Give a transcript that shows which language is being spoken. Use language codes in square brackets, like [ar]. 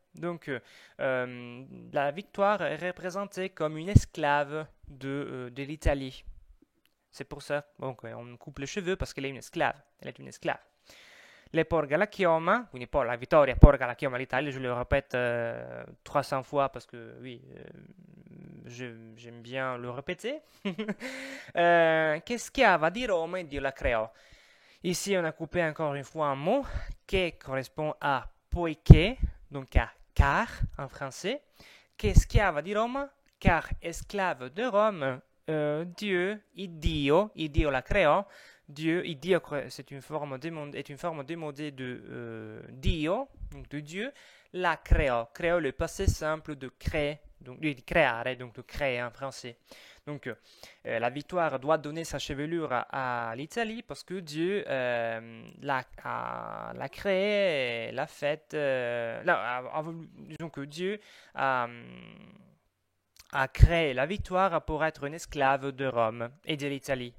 [fr] Donc, la victoire est représentée comme une esclave de l'Italie. C'est pour ça on coupe les cheveux parce qu'elle est une esclave. Elle est une esclave. [it] Le porga la chioma, quindi la vittoria porga la chioma all'Italia, [fr] je le répète 300 fois parce que oui, j'aime bien le répéter. [it] Che schiava di Roma e Dio la creò. [fr] Ici, on a coupé encore une fois un mot qui correspond à poiché, donc à car en français. [it] Che schiava di Roma, [fr] car esclave de Rome, Dieu, [it] Dio la creò. [fr] Dieu, Dio, c'est une forme démodée de Dio, donc de Dieu, la creò. Creò, le passé simple de créer, donc de creare, donc de créer en français. Donc la victoire doit donner sa chevelure à l'Italie parce que Dieu l'a créée, l'a faite, disons que Dieu a créé la victoire pour être une esclave de Rome et de l'Italie.